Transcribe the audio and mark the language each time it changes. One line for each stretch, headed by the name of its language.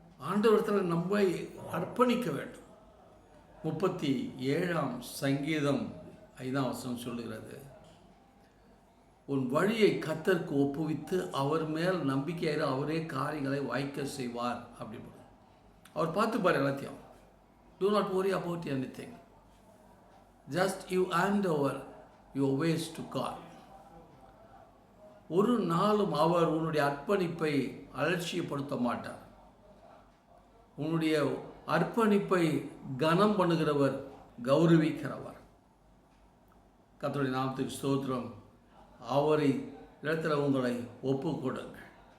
Tamil: ஆண்டவரிடத்தில் நம்மை அர்ப்பணிக்க வேண்டும். 37ஆம் சங்கீதம் 5ஆம் வசனம் சொல்லுகிறது, உன் வழியை கர்த்தருக்கு ஒப்புவித்து அவர் மேல் நம்பிக்கையாயிரு, அவரே காரியங்களை வாய்க்க செய்வார் அப்படின்னு. அவர் பார்த்துப்பார் எல்லாத்தையும்.
English: Do not worry about anything. Just you hand over your ways to God.
Tamil: ஒரு நாளும் அவர் உன்னுடைய அர்ப்பணிப்பை அலட்சியப்படுத்த மாட்டார். உன்னுடைய அர்ப்பணிப்பை கனம் பண்ணுகிறவர், கௌரவிக்கிறவர். கர்த்தருடைய நாமத்துக்கு ஸ்தோத்திரம். அவரை இடத்துல உங்களை ஒப்பு கொடுங்கள்.